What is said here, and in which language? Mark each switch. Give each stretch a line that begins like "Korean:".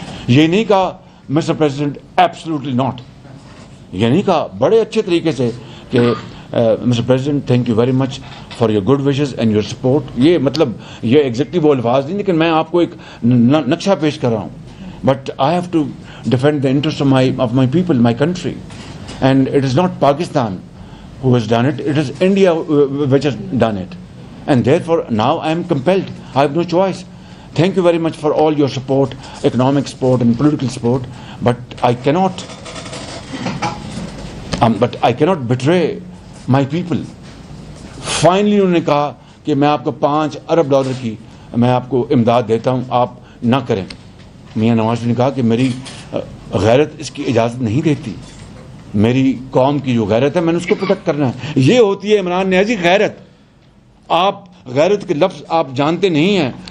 Urdu: یہ نہیں کہا
English: Mister President absolutely not,
Urdu: یہ نہیں کہا، بڑے اچھے طریقے سے کہ
English: Mister President thank you very much for your good wishes and your support.
Urdu: یہ مطلب یہ ایگزیکٹلی وہ الفاظ نہیں، لیکن میں آپ کو ایک نقشہ پیش کر رہا ہوں.
English: But I have to defend the interest of my people, my country. And it is not Pakistan who has done it, it is India which has done it. And therefore now I am compelled, I have no choice. Thank you very much for all your support, economic support and political support, but I cannot betray my people.
Urdu: Finally انہوں نے کہا کہ میں آپ کو $5 ارب کی میں آپ کو امداد دیتا ہوں، آپ نہ کریں. میاں نواز شریف نے کہا کہ میری غیرت اس کی اجازت نہیں دیتی، میری قوم کی جو غیرت ہے میں نے اس کو پروٹیکٹ کرنا ہے. یہ ہوتی ہے عمران نیازی غیرت. آپ غیرت کے لفظ آپ جانتے نہیں ہیں.